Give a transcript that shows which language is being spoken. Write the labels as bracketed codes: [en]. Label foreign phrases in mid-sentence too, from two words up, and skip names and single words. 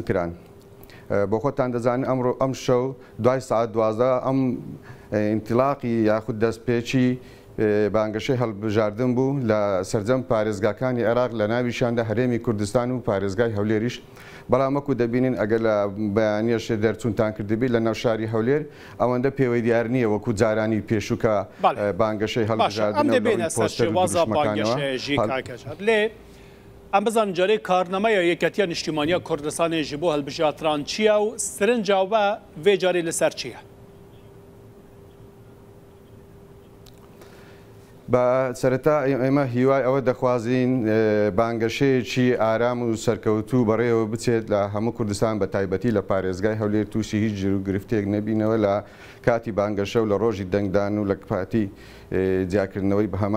[ckb] کران بۆ خۆتان دەزانن ئەمڕۆ ئەم شەو دوای ساعت 12 ئەم ئینتیلاقی یاخود دەستپێکی بانگەشەی هەڵبژاردن بوو لە سەرجەم پارێزگاکانی عێراق لە ناویشاندا هەرێمی کوردستان و پارێزگای هەولێریش بەڵام وەکو دەبینین ئەگەر لە بەیانیەشێ دەرچوونتان کردبی لە ناوشاری هەولێر ئەوەندە پێوەی دیار نییە وەکو جارانی پێشووکە بانگەشەی هەڵبژاردن [ku] لێ ئەم بزان جارێ کارنامەیە یەکەتیە نیشتیمانیە کوردستانێژی بۆ هەڵبژاردنان چییە و سرنجاوە vê carê li ser çi ye [ckb] بە سەرەتا ئێمە هیوای ئەوە دەخوازین بانگەشەیەکی ئارام و سەرکەوتوو بەڕێوە بچێت لە هەموو کوردستان بە تایبەتی لە پارێزگای هەولێر تووشی هیچ ژیر و گرفتێک نەبینەوە لە کاتی بانگەشە و لە ڕۆژی دەنگدان و لە پاتی جیاکردنەوەی بە هەمان